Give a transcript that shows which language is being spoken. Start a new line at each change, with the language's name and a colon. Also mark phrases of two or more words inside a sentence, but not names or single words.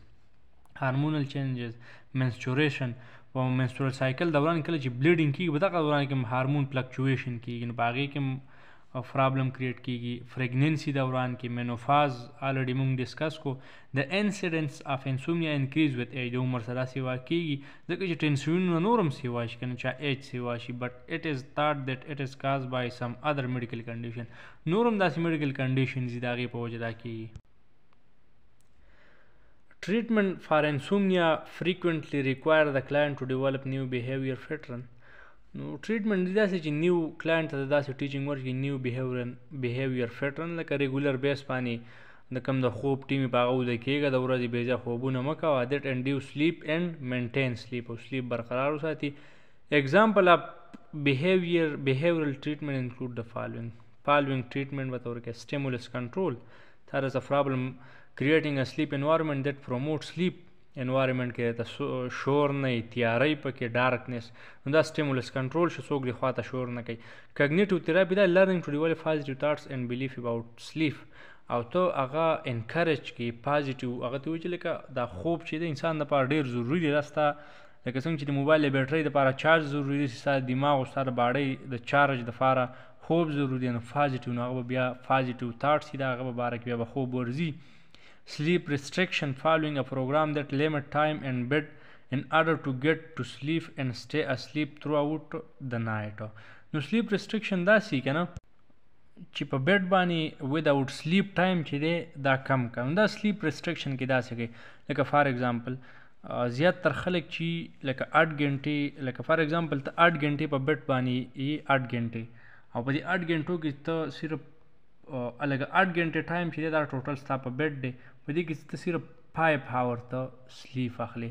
English: hormonal changes,
Pashto: منسچوریشن او
English: menstrual cycle
Pashto: دوران کله چې بلیډینګ کېږي، په دغه دوران کې هم
English: hormone fluctuation
Pashto: کېږي، نو په هغې کې هم پرابلم کریټ کېږي. فریګنینسي دوران کې،
English: menopause already
Pashto: موږ ډسکس کو. د
English: incidence of insomnia increase with age,
Pashto: د عمر سره سیوا کېږي، ځکه چې ټینسیونونه نور هم سیوا شي که نه، چا ایج سیوا شي،
English: but it is thought that it is caused by some other medical condition.
Pashto: نور هم داسې
English: medical conditions
Pashto: دي د هغې په وجه دا کېږي.
English: Treatment for insomnia frequently require the client to develop new behavior pattern.
Pashto: نو ټریټمنټ دې داسې چې
English: new client
Pashto: ته داسې ټیچینګ ورکړي،
English: new behavior pattern,
Pashto: لکه
English: regular base
Pashto: باندې د کوم د خوب ټیم په هغه وده کېږه، د ورځې بېځایه خوبونه مه کوه.
English: that induce sleep and maintain sleep,
Pashto: او سلیپ برقرار وساتي.
English: example of behavioral treatment include the following treatment
Pashto: به ته ورکړي.
English: stimulus control. That is a problem creating a sleep environment that promotes sleep environment
Pashto: کې ته شور نه وي، تیارۍ پکې، ډارکنیس، نو دا
English: stimulus control
Pashto: شو، څوک دې خواته شور نه کوي.
English: cognitive therapy
Pashto: دا
English: learning to develop positive thoughts and belief about sleep,
Pashto: او ته هغه انکریج کړي پازیټیو، هغه ته وایي چې لکه دا خوب چې د انسان دپاره ډېر ضروري دی. دا ستا لکه څنګه چې د موبایل د بیټرۍ دپاره چارج ضروري دی، ستا د دماغ او ستا د باډۍ د چارج دپاره خوب ضروري دی. نو پازیټیو، نو هغه به بیا
English: positive thoughts
Pashto: دي، د هغه په باره کې بیا به خوب ورځي.
English: Sleep restriction, following a program that limit time in bed in order to get to sleep and stay asleep throughout the night.
Pashto: نو
English: sleep restriction
Pashto: داسې که نه چې په بیډ باندې
English: without sleep time
Pashto: چې دی دا کم کړه. نو دا
English: sleep restriction
Pashto: کې داسې کوي لکه
English: for example
Pashto: زیات تر خلک چې لکه 8 غنټې، لکه
English: for example
Pashto: ته 8 غنټې په بیډ باندې یې 8 غنټې، او په دې 8 غنټو کې ته صرف لکه 8 غنټې ټایم چې دی دا ټوټل ستا په بیډ دی، په دې کې ته صرف 5 هاور ته سلیپ اخلي.